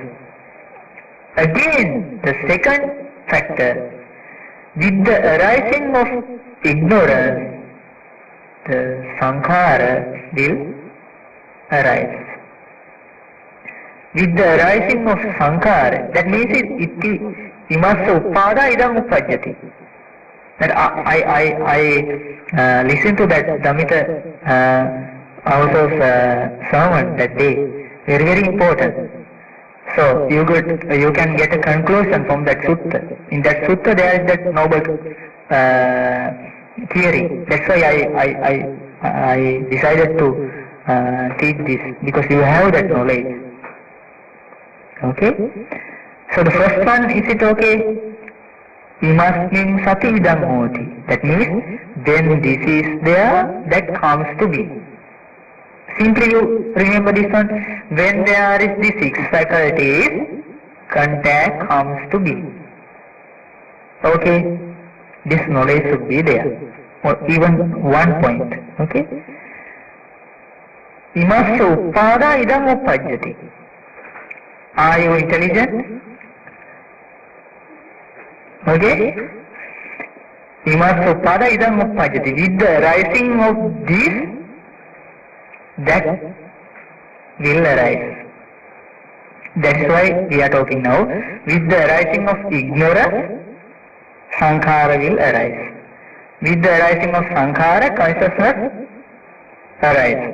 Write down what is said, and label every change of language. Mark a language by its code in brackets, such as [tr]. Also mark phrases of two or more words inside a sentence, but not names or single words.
[en] Again, the second factor, with the arising of ignorance, the sankhara will arise. With the arising of sankhara, that means it [pi] imassa uppada idam uppajjati. [en] That I listened to that Damita house of sermon that day. Very, very important. So you can get a conclusion from that sutta. In that sutta there is that noble theory. That's why I decided to teach this, because you have that knowledge. Okay? So the first one, is it okay? [pi] Imasmin sati idam hoti. [en] That means, when this is there, that comes to be. Simply you remember this one. When there is the 6 faculties, contact comes to be. Okay? This knowledge should be there. Or even one point. Okay? [pi] Imassa uppada idam uppajjati. [en] Are you intelligent? Okay? [pi] Imassa uppada idam uppajjati. [en] With the rising of this, that will arise. That's why we are talking now. With the arising of ignorance, sankhara will arise. With the arising of sankhara, consciousness arise.